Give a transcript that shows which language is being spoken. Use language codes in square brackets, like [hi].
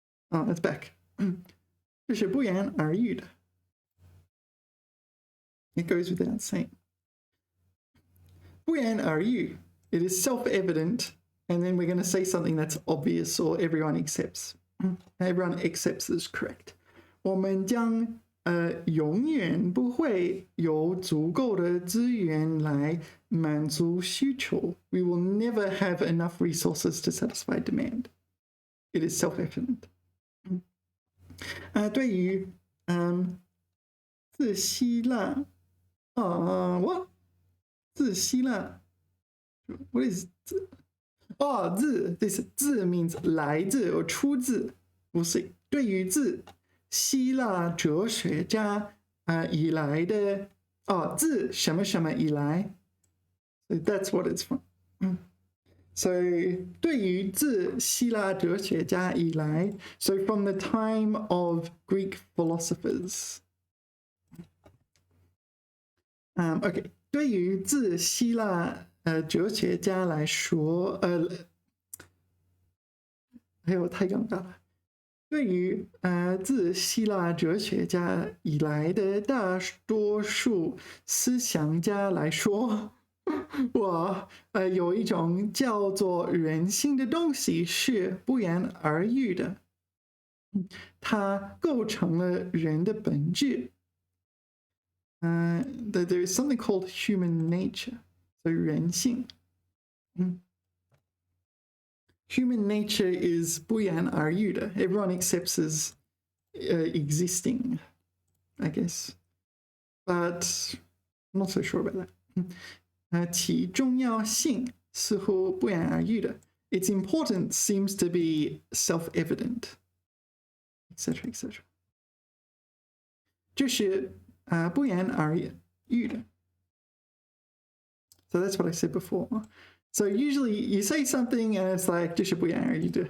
[en] Oh, it's back. [zh] 这是不言而喻的. [en] It goes without saying. [zh] 不言而喻. [en] It is self-evident, and then we're going to say something that's obvious or everyone accepts. Everyone accepts is correct. [zh] 我们将永远不会有足够的资源来满足需求. [en] We will never have enough resources to satisfy demand. It is self-evident. [zh] 对于自希腊 [en] what? [zh] 自希腊 [en] What is [zh] 自 [en] This [zh] 自 means 来自 or 出自不是对于自希腊哲学家以来的自什么什么以来 [en] So that's what it's from. So [zh] 对于自希腊哲学家以来 [en] So from the time of Greek philosophers. Okay. [zh] 对于自希腊哲学家来说哎呦太尴尬了。对于自希腊哲学家以来的大多数思想家来说，我有一种叫做人性的东西是不言而喻的，它构成了人的本质。 [en] That there is something called human nature, so 人性。 Human nature is [zh] 不言而喻的. [en] Everyone accepts as existing, I guess. But I'm not so sure about that. [zh] 其重要性似乎不言而喻的. [en] Its importance seems to be self-evident, etc., etc. [zh] 这是不言而喻的. [en] So that's what I said before. So usually you say something and it's like [zh] 这是不言而喻的.